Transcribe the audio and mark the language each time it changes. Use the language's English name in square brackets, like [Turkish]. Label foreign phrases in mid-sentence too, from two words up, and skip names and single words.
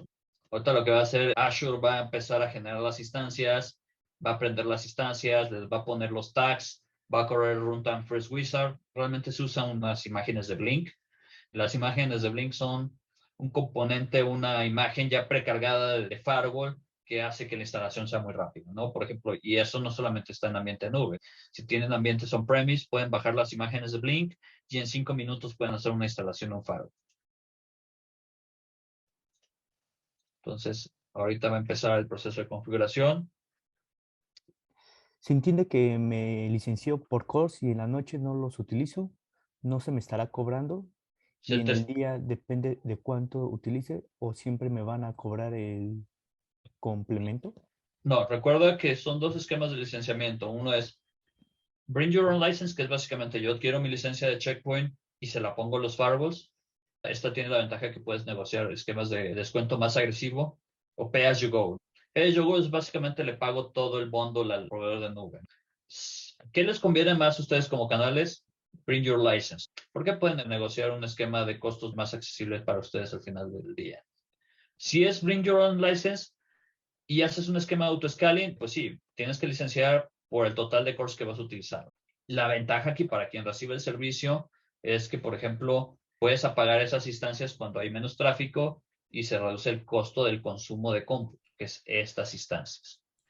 [Spanish] Ahorita lo que va a hacer, Azure va a empezar a generar las instancias, va a aprender las instancias, les va a poner los tags, va a correr el Runtime First Wizard. Realmente se usan unas imágenes de Blink. Las imágenes de Blink son un componente, una imagen ya precargada de firewall que hace que la instalación sea muy rápida, ¿no? Por ejemplo, y eso no solamente está en ambiente nube. Si tienen ambientes on-premise, pueden bajar las imágenes de Blink y en 5 minutos pueden hacer una instalación en un firewall. Entonces, ahorita va a empezar el proceso de configuración. Se entiende que me licenció por course y en la noche no los utilizo, no se me estará cobrando y en el día depende de cuánto utilice o siempre me van a cobrar el complemento. No, recuerda que son dos esquemas de licenciamiento. Uno es [English] Bring Your Own License, [Spanish] que es básicamente yo adquiero mi licencia de Checkpoint y se la pongo a los firewalls. Esta tiene la ventaja que puedes negociar esquemas de descuento más agresivo o [English] pay as you go. Pay as you go [Spanish] es básicamente le pago todo el bundle al proveedor de nube. ¿Qué les conviene más a ustedes como canales? [English] Bring your license. [Spanish] ¿Por qué pueden negociar un esquema de costos más accesibles para ustedes al final del día? Si es [English] bring your own license [Spanish] y haces un esquema de auto-scaling, pues sí, tienes que licenciar por el total de cores que vas a utilizar. La ventaja aquí para quien recibe el servicio es que, por ejemplo, puedes apagar esas instancias cuando hay menos tráfico y se reduce el costo del consumo de cómputo, que es estas instancias.